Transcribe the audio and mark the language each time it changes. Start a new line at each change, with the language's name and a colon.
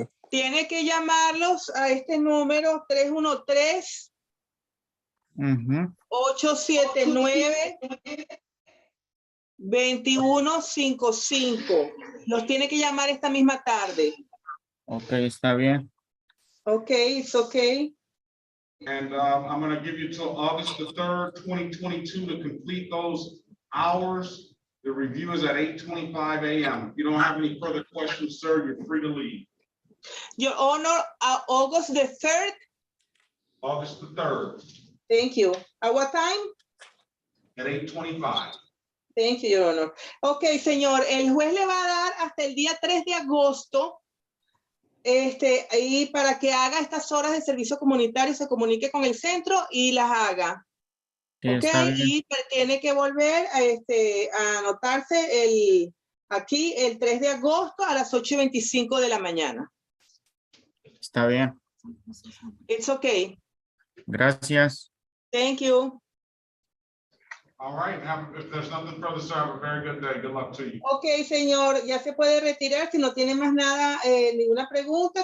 Spanish: Tiene que llamarlos a este número 313-879-2155. Los tiene que llamar esta misma tarde. Ok, está bien.
English: Okay, it's okay. And I'm gonna give you till August the 3rd, 2022 to complete those hours. The review is at 8:25 a.m. If you don't have any further questions, sir, you're free to leave. Your Honor, August the 3rd. August the 3rd Thank you. At what time? at 8:25. Thank you, Your Honor.
Spanish: Ok, señor, el juez le va a dar hasta el día 3 de agosto ahí para que haga estas horas de servicio comunitario, se comunique con el centro y las haga. Sí, Ok, está bien. y tiene que volver a anotarse aquí el 3 de agosto a las 8:25 de la mañana. Está bien.
English: It's okay.
Spanish: Gracias.
English: Thank you. All right, if there's nothing further, sir, have a very good day. Good luck to you.
Spanish: Ok, señor, ya se puede retirar si no tiene más nada, ninguna pregunta.